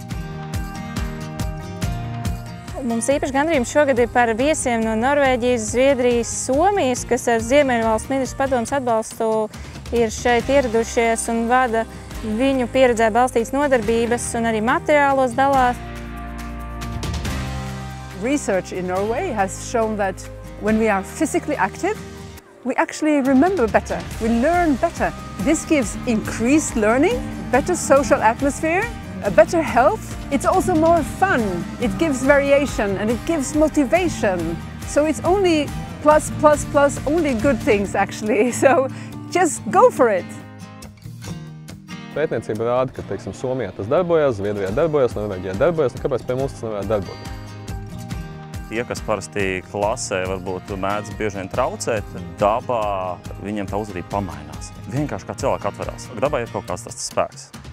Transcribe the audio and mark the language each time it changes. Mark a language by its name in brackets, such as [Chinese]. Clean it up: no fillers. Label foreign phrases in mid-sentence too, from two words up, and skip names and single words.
[Latvian] Mums īpaši gandarījums šogad ir par viesiem no Norvēģijas, Zviedrijas, Somijas, kas ar Ziemeļvalstu ministru padomes atbalstu ir šeit ieradušies un vada viņu pieredzē balstītas nodarbības un arī materiālos dalās. [English] Research in Norway has shown that when we are physically active, we actually remember better, we learn better. This gives increased learning, better social atmosphere, a better health. It's also more fun. It gives variation and it gives motivation. So it's only plus, only good things actually. So just go for it. [Latvian] Pētniecība rāda, ka, teiksim, Somijā tas darbojas, Zviedrijā darbojas, Norvēģijā darbojas, kāpēc pie mums tas nevarētu darboties? Tie, kas parasti klasē varbūt mēdz bieži vien traucēt, dabā viņiem tā uzvedība pamainās. Vienkārši kā cilvēki atverās. Dabā ir kaut kāds tas spēks.